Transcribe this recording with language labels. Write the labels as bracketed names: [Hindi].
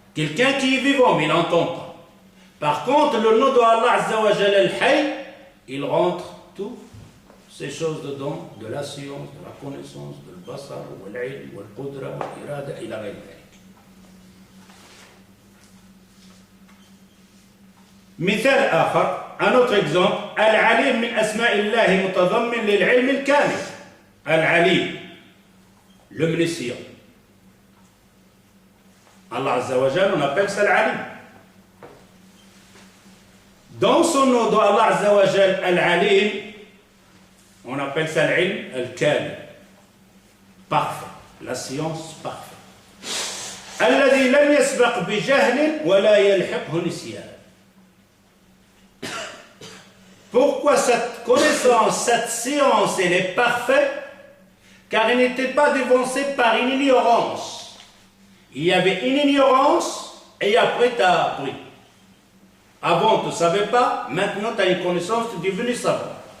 [French] Quelqu'un qui est vivant, mais il n'entend pas. Par contre, le nom de Allah Azza wa Jal al-Hayy, il rentre tout ces choses dedans, de la science, de la connaissance, de l'basar, de l'ilm, de l'qudra, de l'irada, et la réalité. [Arabic] مثال آخر, [French] un autre exemple, [Arabic] العليم من أسماء الله متضمن للعلم الكامل. العليم, l'omniscient. [French] Allah Azza wa Jal, on appelle ça l'Alim. Dans son nom, dans Allah Azza wa Jal, Al-Alim, on appelle ça l'ilm al-kamil, parfait, la science parfaite. [Arabic] الذي لم يسبق بجهل ولا يلحقه نسيان. [French] Pourquoi cette connaissance, cette science, elle est parfaite? Car elle n'était pas devancée par une ignorance. Il y avait une ignorance et après tu as appris. Avant tu ne savais pas, maintenant tu as une connaissance, tu es devenu savant.